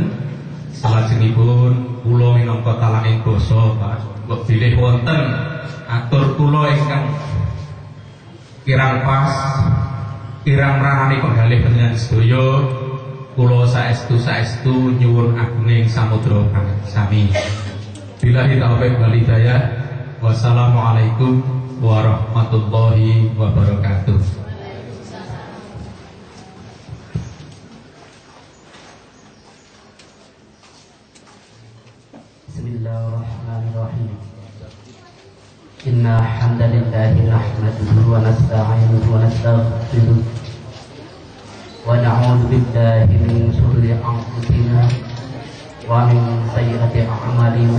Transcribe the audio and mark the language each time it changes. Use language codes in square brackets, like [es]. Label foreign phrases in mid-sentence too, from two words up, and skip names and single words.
[jv] Salajengipun kula minangka talanging basa Pak mbok bilih wonten atur kula ingkang kirang pas kirang ranani penggalih panjenengan sedaya kula saestu nyuwun agunging samudra kang sami. [ar] بالله التوفيق والهداية. والسلام عليكم ورحمة الله وبركاته. بسم الله الرحمن الرحيم. إن الحمد لله نحمده ونستعينه ونستغفره ونعوذ بالله من شرور أنفسنا ومن سيئات أعمالنا.